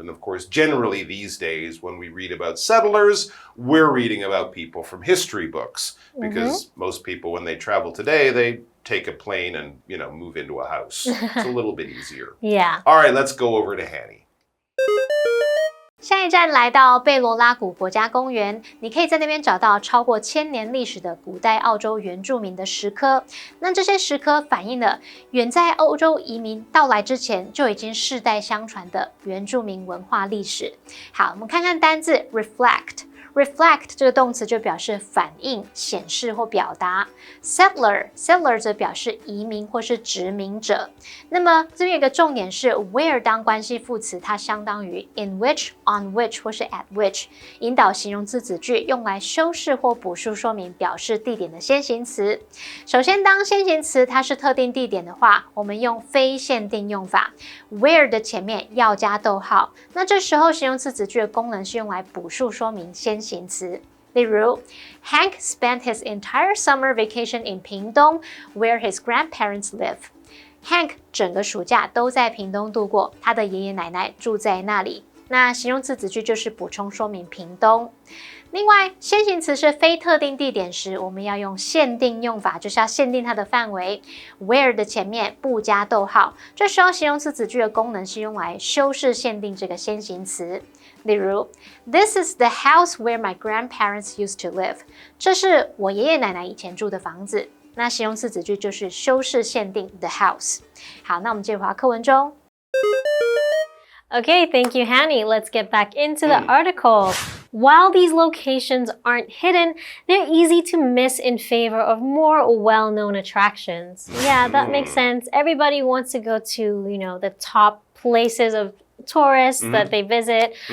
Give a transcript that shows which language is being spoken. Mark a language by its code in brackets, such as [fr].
[en] And of course, generally these days, when we read about settlers, we're reading about people from history books. Because most people, when they travel today, they take a plane and, you know, move into a house. It's a little bit easier. Yeah. All right, let's go over to Hanny. [zh] 下一站来到贝罗拉谷国家公园，你可以在那边找到超过1000年历史的古代澳洲原住民的石刻。那这些石刻反映了远在欧洲移民到来之前就已经世代相传的原住民文化历史。好，我们看看单字 reflect。Reflect 这个动词就表示反映、显示或表达。 Settler 则表示移民或是殖民者。那么这边有一个重点是 where 当关系副词，它相当于 [en] in which、 on which [zh] 或是 [en] at which， [zh] 引导形容词子句，用来修饰或补述说明表示地点的先行词。首先，当先行词它是特定地点的话，我们用非限定用法 ，where 的前面要加逗号。那这时候形容词子句的功能是用来补述说明先行词。例如 [en] Hank spent his entire summer vacation in Pingdong, where his grandparents live. [zh] Hank 整个暑假都在屏东度过，他的爷爷奶奶住在那里。那形容词子句就是补充说明屏东。另外，先行词是非特定地点时，我们要用限定用法，就是要限定它的范围。 Where 的前面不加逗号，这时候形容词子句的功能是用来修饰限定这个先行词。例如 [en] ，This is the house where my grandparents used to live。 [zh] 这是我爷爷奶奶以前住的房子。那形容词子句就是修饰限定 [en] the house。 [zh] 好，那我们接着回到课文中。 [en] Okay, thank you, Hanny. Let's get back into the article. While these locations aren't hidden, they're easy to miss in favor of more well-known attractions. Yeah, that makes sense. Everybody wants to go to, you know, the top places of tourists that they visit.